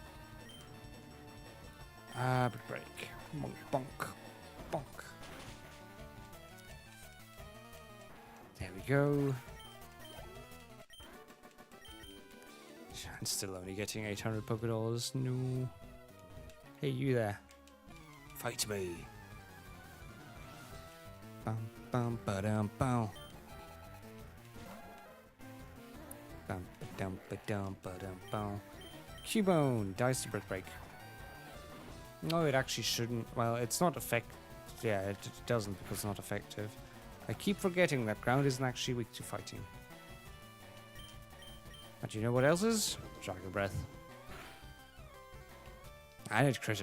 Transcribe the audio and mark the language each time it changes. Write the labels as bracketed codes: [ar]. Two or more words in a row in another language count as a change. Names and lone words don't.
[en] But break. Bonk, bonk, bonk. There we go. And still only getting 800 Pokédollars. No. Hey, you there. Fight me. Bum, bum, ba-dum, bum. Bum, ba-dum, ba-dum, ba-dum, bum. Cubone dies to Brick Break. No, it actually shouldn't. Well, it's not effective. Yeah, it doesn't because it's not effective. I keep forgetting that ground isn't actually weak to fighting. But you know what else is? Dragon Breath. And it critted.